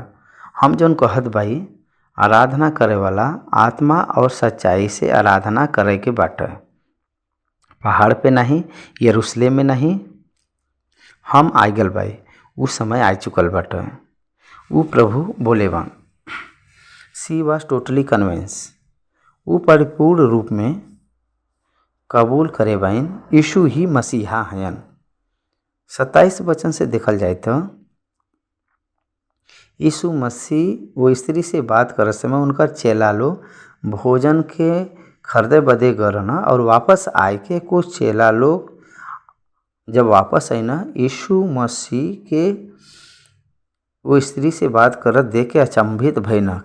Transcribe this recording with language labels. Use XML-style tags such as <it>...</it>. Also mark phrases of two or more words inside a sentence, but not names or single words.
<bho>हम जौन कहत बाई आराधना करे वाला आत्मा और सच्चाई से आराधना करे के बाटे, पहाड़ पे नहीं, यरूशलेम में नहीं। हम आ गल बाई, वो समय आ चुकल बाटे। वो प्रभु बोले बा,</bho> <en>She was totally convinced,</en> <bho>वो परिपूर्ण रूप में कबूल करे बाइन यीशु ही मसीहा हैं। 27 वचन से देखल जाए तो यीशु मसीह वो स्त्री से बात करत समय उनका चेला लोग भोजन के खरीदे बदे गए ना, और वापस आए के कुछ चेला लोग जब वापस आई ना, यीशु मसीह के वो स्त्री से बात करत देख के अचंभित भई ना।</bho>